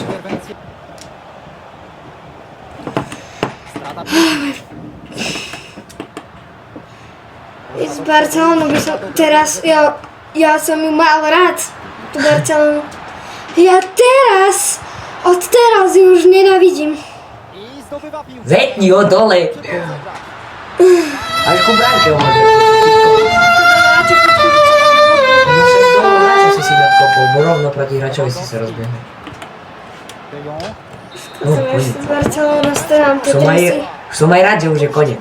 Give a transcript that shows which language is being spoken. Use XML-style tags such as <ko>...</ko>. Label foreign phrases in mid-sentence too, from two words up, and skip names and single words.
<pl>interwencja. Strata</pl> <sk>I z Barcelonu by som teraz, ja som ju mal rád, tú Barcelonu. Ja teraz, od teraz ju už nenávidím.</sk> <pl>i zdobywa piłkę.</pl> <sk>Zetni ho dole. Až ku bránke ho môže. No však dole, na čo si nadkopol, bo rovno proti hračovi si sa rozbehol. De Jong No, koniec. Z Barcelonu starám po Som aj rád, že už je koniec.</sk>